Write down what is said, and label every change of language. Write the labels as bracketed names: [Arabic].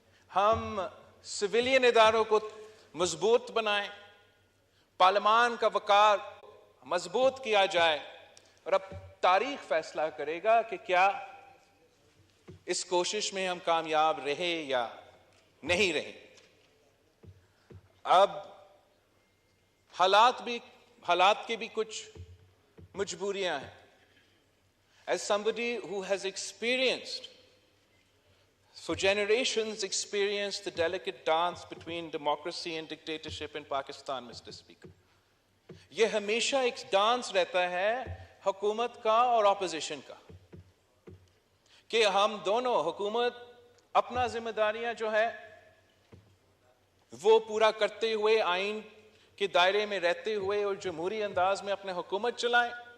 [Urdu] ہم سویلین اداروں کو مضبوط بنائیں, پارلیمان کا وقار مضبوط کیا جائے, اور اب تاریخ فیصلہ کرے گا کہ کیا اس کوشش میں ہم کامیاب رہے یا نہیں رہے. اب حالات کی بھی کچھ مجبوریاں ہیں. [English] As somebody who has experienced, for generations experienced the delicate dance between democracy and dictatorship in Pakistan, Mr. Speaker. [Urdu] یہ ہمیشہ ایک ڈانس رہتا ہے حکومت کا اور اپوزیشن کا کہ ہم دونوں حکومت اپنا ذمہ داریاں جو ہے وہ پورا کرتے ہوئے آئین کے دائرے میں رہتے ہوئے اور جمہوری انداز میں اپنے حکومت چلائیں،